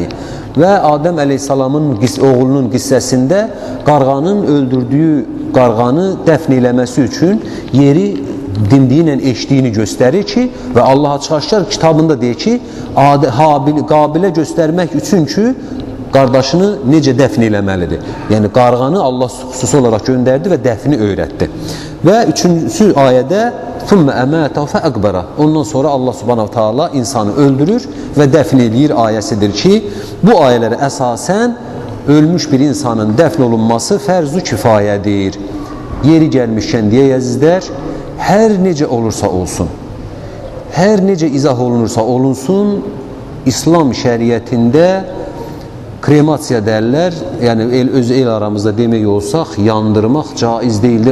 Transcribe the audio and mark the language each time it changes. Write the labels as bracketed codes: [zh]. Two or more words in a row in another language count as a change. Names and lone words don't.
[az] Və Adəm əleyhissalamın oğlunun qissəsində qarğanın öldürdüyü qarğanı dəfn eləməsi üçün yeri dimdiyi ilə eşdiyini göstərir ki, və Allah açıq-aşkar kitabında deyir ki, Qabilə göstərmək üçün ki, qardaşını necə dəfn eləməlidir. Yəni qarğanı Allah xüsusi olaraq göndərdi və dəfni öyrətdi. Və 3-cü ayədə [ar] "ثم أماته فأقبره." [az] Ondan sonra Allah [ar] Subhanahu taala [az] insanı öldürür və dəfn eləyir ayəsidir ki, bu ayələrə əsasən ölmüş bir insanın dəfn olunması fərz-ü kifayədir. Yeri gəlmişkən deyə əzizlər, hər necə olursa olsun, hər necə izah olunursa olunsun, İslam şəriətində kremasiya dərlər, yəni öz el aramızda demək olsaq, yandırmaq caiz deyildir.